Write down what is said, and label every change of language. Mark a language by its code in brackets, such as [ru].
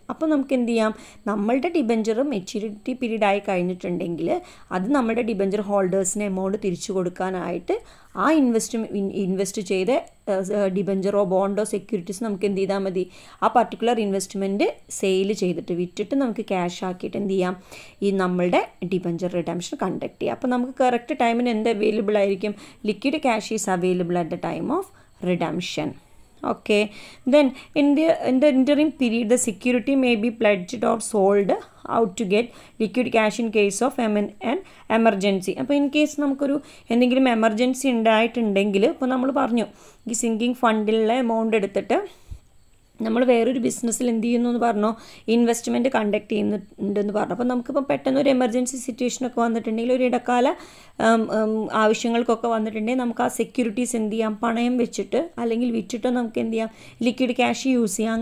[ml] അപ്പോൾ നമുക്ക് എന്ത് ചെയ്യാം, നമ്മളുടെ ഡിബഞ്ചർ മെച്യൂരിറ്റി പീരീഡ് ആയി കഴിഞ്ഞിട്ടുണ്ടെങ്കിൽ അത് നമ്മുടെ ഡിബഞ്ചർ ഹോൾഡേഴ്സിന് എമൗണ്ട് തിരിച്ചു കൊടുക്കാനായിട്ട് ആ ഇൻവെസ്റ്റ് ചെയ്ത ഡിബഞ്ചറോ ബോണ്ടോ സെക്യൂരിറ്റീസ് നമുക്ക് എന്ത് ചെയ്താൽ മതി, ആ പർട്ടിക്കുലർ ഇൻവെസ്റ്റ്മെൻറ്റ് സെയിൽ ചെയ്തിട്ട് വിറ്റിട്ട് നമുക്ക് ക്യാഷ് ആക്കിയിട്ട് എന്ത് ചെയ്യാം, ഈ നമ്മളുടെ ഡിബഞ്ചർ റിഡംഷൻ കണ്ടക്ട് ചെയ്യാം. അപ്പോൾ നമുക്ക് കറക്റ്റ് ടൈമിന് എന്ത് അവൈലബിൾ ആയിരിക്കും, [en] Liquid cash is available at the time of redemption. Okay, then in the interim period the security may be pledged or sold out to get liquid cash in case of an emergency. [ml] അപ്പോൾ in case നമുക്കൊരു എന്തെങ്കിലും emergency ഉണ്ടായിട്ടുണ്ടെങ്കിൽ, ഇപ്പോൾ നമ്മൾ പറഞ്ഞു ഈ sinking ഫണ്ടിലുള്ള amount എടുത്തിട്ട് നമ്മൾ വേറൊരു ബിസിനസ്സിൽ എന്ത് ചെയ്യുന്നു എന്ന് പറഞ്ഞു, ഇൻവെസ്റ്റ്മെൻറ്റ് കണ്ടക്ട് ചെയ്യുന്നുണ്ടെന്ന് പറഞ്ഞു. അപ്പോൾ നമുക്കിപ്പോൾ പെട്ടെന്ന് ഒരു എമർജൻസി സിറ്റുവേഷനൊക്കെ വന്നിട്ടുണ്ടെങ്കിൽ, ഒരു ഇടക്കാല ആവശ്യങ്ങൾക്കൊക്കെ വന്നിട്ടുണ്ടെങ്കിൽ നമുക്ക് ആ സെക്യൂരിറ്റീസ് എന്ത് ചെയ്യാം, പണയം വെച്ചിട്ട് അല്ലെങ്കിൽ വിറ്റിട്ടോ നമുക്ക് എന്ത് ചെയ്യാം, ലിക്വിഡ് ക്യാഷ് യൂസ് ചെയ്യാം.